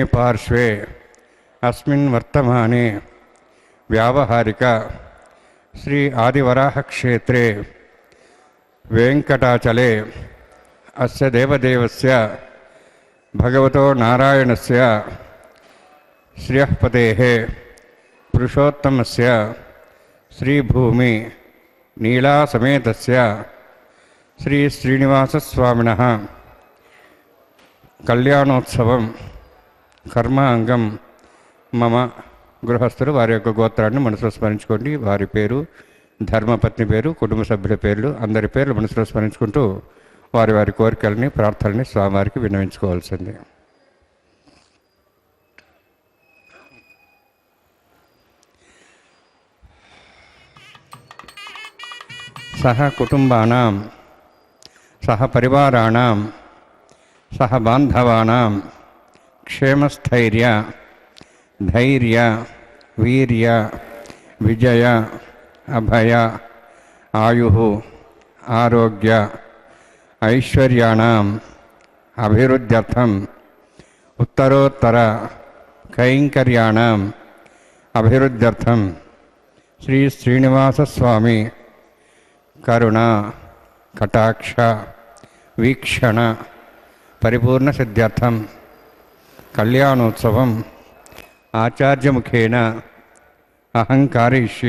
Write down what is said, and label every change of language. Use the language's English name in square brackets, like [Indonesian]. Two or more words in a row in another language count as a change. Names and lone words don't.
[Sanskrit] पार्श्वे अस्मिन् वर्तमाने व्यावहारिक श्री आदिवराह क्षेत्रे वेंकटाचले अस्य देवदेवस्य भगवतो नारायणस्य श्रियःपतेः पुरुषोत्तमस्य श्रीभूमि नीलासमेतस्य श्री श्रीनिवासस्वामिनः कल्याणोत्सवं कर्मांगं मम [Telugu] గృహస్థులు వారి యొక్క గోత్రాన్ని మనసులో స్మరించుకోండి. వారి పేరు, ధర్మపత్ని పేరు, కుటుంబ సభ్యుల పేర్లు, అందరి పేర్లు మనసులో స్మరించుకుంటూ వారి వారి కోరికల్ని ప్రార్థనని స్వామివారికి విన్నవించుకోవాల్సింది. [Sanskrit] సహ కుటుంబానాం సహ పరివారాణాం సహ బాంధవానాం క్షేమస్థైర్య धैर्य वीर्य विजय अभय आयुः आरोग्य ऐश्वर्याणाम् अभिवृद्ध्यर्थम् उत्तरोत्तर कैंकर्याणाम् अभिवृद्ध्यर्थम् श्री श्रीनिवासस्वामी करुणा कटाक्ष वीक्षण परिपूर्ण सिद्ध्यर्थम् कल्याणोत्सवम् आचार्य मुखेन अहंकारिष्ये।